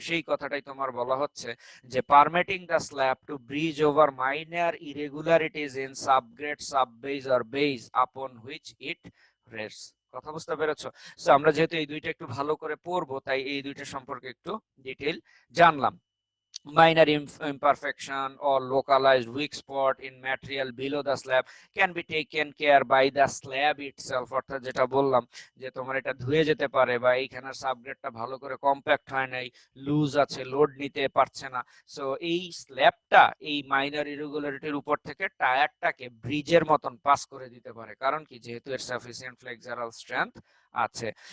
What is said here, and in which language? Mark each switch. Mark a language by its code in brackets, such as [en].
[bn] সেই কথাটাই তোমার বলা হচ্ছে যে [en] Permitting the slab to bridge over minor irregularities in subgrade, subbase or base upon which it rests. [bn] কথা বুঝতে পেরেছো? সো আমরা যেহেতু এই দুইটা একটু ভালো করে পড়বো, তাই এই দুইটা সম্পর্কে একটু ডিটেইল জানলাম। [en] Minor imperfection or localized weak spot in material below the slab can be taken care by the slab itself। [bn] অর্থাৎ যেটা বললাম যে তোমার এটা ধুয়ে যেতে পারে, বা এইখানের সাবগ্রেডটা ভালো করে কম্প্যাক্ট হয় নাই, লুজ আছে, লোড নিতে পারছে না, সো এই স্ল্যাবটা এই মাইনর ইরেগুলারিটির উপর থেকে টায়ারটাকে ব্রিজের মতন পাস করে দিতে পারে। কারণ কি, যেহেতু এর সাফিসিয়েন্ট ফ্লেক্সারাল স্ট্রেংথ আছে।